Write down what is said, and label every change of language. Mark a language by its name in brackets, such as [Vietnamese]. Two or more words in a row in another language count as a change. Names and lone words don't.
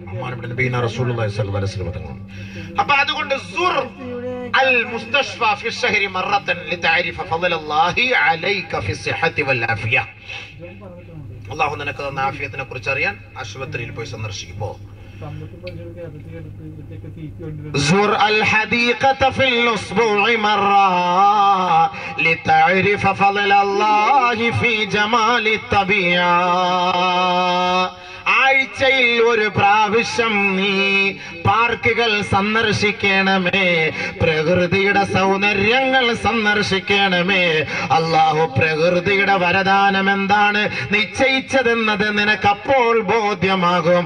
[Malayalam] അപ്പൊ അതുകൊണ്ട് [Arabic] المستشفى في الشهر مرة لتعرف فضل الله عليك في الصحة والعافية. [Malayalam] അല്ലാഹു നിനക്ക് തന്ന ആഫിയത്തിനെ കുറിച്ച് അറിയാൻ ആശുപത്രിയിൽ പോയി സന്ദർശിക്കുമ്പോൾ [Arabic] زر الحديقة في الأسبوع مرة لتعرف فضل الله في جمال الطبيعة. [Malayalam] ആഴ്ചയിൽ ഒരു പ്രാവശ്യം നീ പാർക്കുകൾ സന്ദർശിക്കണമേ, പ്രകൃതിയുടെ സൗന്ദര്യങ്ങൾ സന്ദർശിക്കണമേ. അല്ലാഹു പ്രകൃതിയുടെ വരദാനം എന്താണ് നിശ്ചയിച്ചതെന്നത് നിനക്കപ്പോൾ ബോധ്യമാകും.